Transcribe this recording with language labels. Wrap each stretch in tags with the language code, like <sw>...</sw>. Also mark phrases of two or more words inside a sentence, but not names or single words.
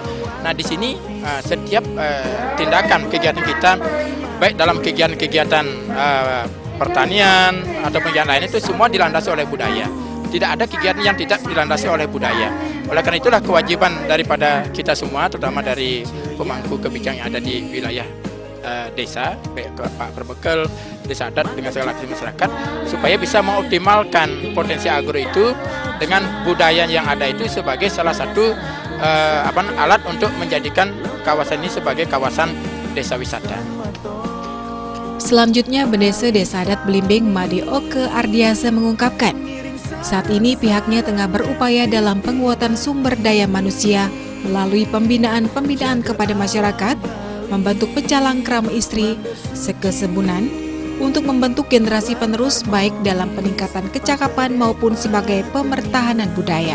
<id>Nah, di sini setiap tindakan kegiatan kita, baik dalam kegiatan-kegiatan pertanian atau kegiatan lain itu semua dilandasi oleh budaya. Tidak ada kegiatan yang tidak dilandasi oleh budaya. Oleh karena itulah kewajiban daripada kita semua, terutama dari pemangku kebijakan yang ada di wilayah desa, Pak Perbekel, desa adat dengan segala aktivitas masyarakat, supaya bisa mengoptimalkan potensi agro itu dengan budaya yang ada itu sebagai salah satu alat untuk menjadikan kawasan ini sebagai kawasan desa wisata. Selanjutnya, Bendesa Desa Adat Blimbing Made Oke Ardiasa mengungkapkan, saat ini pihaknya tengah berupaya dalam penguatan sumber daya manusia melalui pembinaan kepada masyarakat, membentuk pecalang kram istri, sekesebunan, untuk membentuk generasi penerus baik dalam peningkatan kecakapan maupun sebagai pemertahanan budaya.</id>